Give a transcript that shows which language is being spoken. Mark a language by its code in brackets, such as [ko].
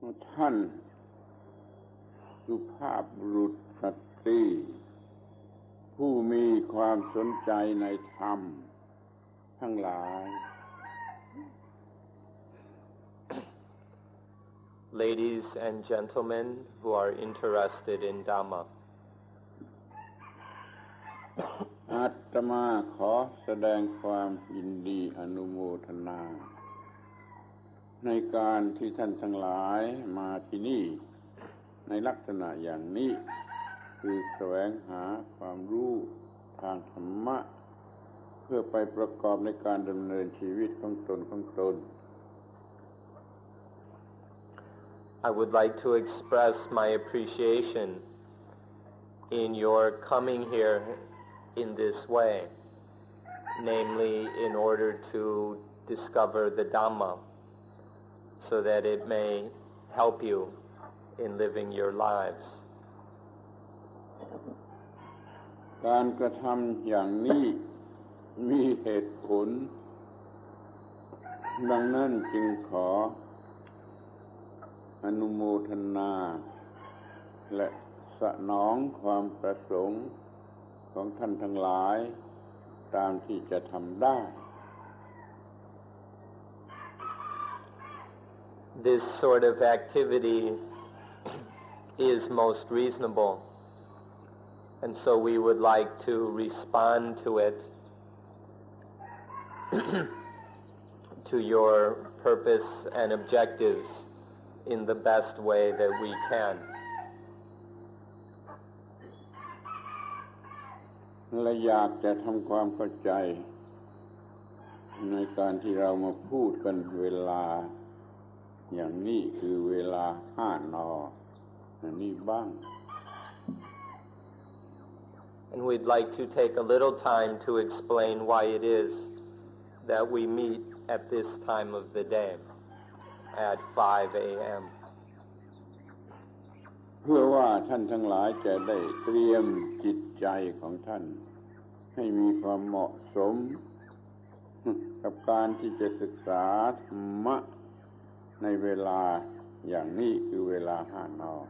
[th] ท่านสุภาพบุรุษสตรีผู้มีความสนใจในธรรมทั้งหลาย [en] Ladies and gentlemen who are interested in Dhamma. [th] อาตมาขอแสดงความยินดีอนุโมทนาในการที่ท่านทั้งหลายมาที่นี่ในลักษณะอย่างนี้คือแสวงหาความรู้ทางธรรมะเพื่อไปประกอบในการดำเนินชีวิตของตน [en] I would like to express my appreciation in your coming here in this way, namely in order to discover the Dhamma, so that it may help you in living your lives. [th] การกระทำอย่างนี้มีเหตุผลดังนั้นจึงขออนุโมทนาและสนองความประสงค์ของท่านทั้งหลายตามที่จะทำได้ [en] This sort of activity is most reasonable, and so we would like to respond to it to your purpose and objectives in the best way that we can. [th] และอยากจะทำความเข้าใจในการที่เรามาพูดกันเวลาอย่างนี้คือเวลา5 น. นี่บ้าง [en] And we'd like to take a little time to explain why it is that we meet at this time of the day at 5 a.m. [th] เพื่อว่าท่านทั้งหลายจะได้เตรียมจิตใจของท่านให้มีความเหมาะสมกับการที่จะศึกษาธรรมะในเวลาอย่างนี้คือเวลา5 น.